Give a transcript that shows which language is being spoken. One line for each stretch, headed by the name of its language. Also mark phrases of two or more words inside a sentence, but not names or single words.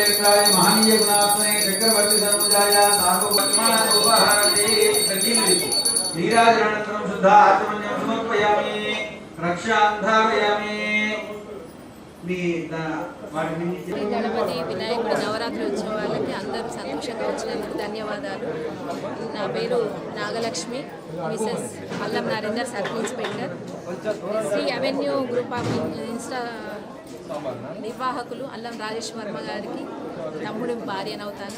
Sanskrit: नीलकंठाय महनीय गुणात्मने चक्रवर्ती सरोजाय सार्वभौमाय उपहारते प्रकीर्तितो नीराजनानन्तरं शुद्धाचमन्यं समर्पयामि रक्षान्धारयामि।
Telugu: శ్రీ గణపతి వినాయకుడి నవరాత్రి ఉత్సవాలకి అందరూ సంతోషంగా వచ్చినందుకు ధన్యవాదాలు. నా పేరు నాగలక్ష్మి, మిసెస్ అల్లం నరేందర్,
English: sub inspector,
Telugu: శ్రీ అవెన్యూ గ్రూప్ ఆఫ్ ఇన్స్టా నిర్వాహకులు అల్లం రాజేష్ వర్మ గారికి తమ్ముడి భార్యనవుతాను.